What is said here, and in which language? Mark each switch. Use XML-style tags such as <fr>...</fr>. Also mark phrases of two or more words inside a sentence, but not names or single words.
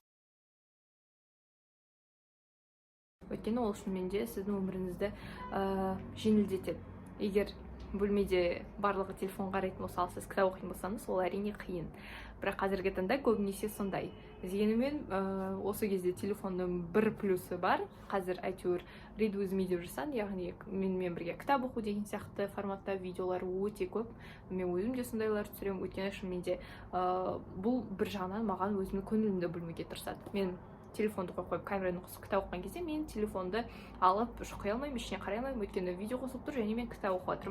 <kk>Өйткені ол шынымен де сіздің өміріңізді жеңілдетеді. Егер бөлмеде барлығы телефон қарайтын болса, сіз кітап оқитын болсаңыз, ол әрине қиын. Бірақ қазіргі таңда көбінесе сондай. Дегенмен осы кезде телефонның бір плюсы бар. Қазір әйтеуір</kk> <en>read with me</en> <kk>деп жүрсең, яғни менімен бірге кітап оқу деген сияқты форматта видеолар өте көп. Мен өзім де сондайлар түсіремін. Өйткені шынымен де бұл бір жағынан маған өзімнің көңілімді бөлмеге тырысады. Мен телефонды қойып камераны қосып кітап оқыған кезде мен телефонды алып шұқи алмаймын, ішіне қарай алмаймын, өйткені видео қосылып тұр және мен кітап оқып жатырмын.</kk>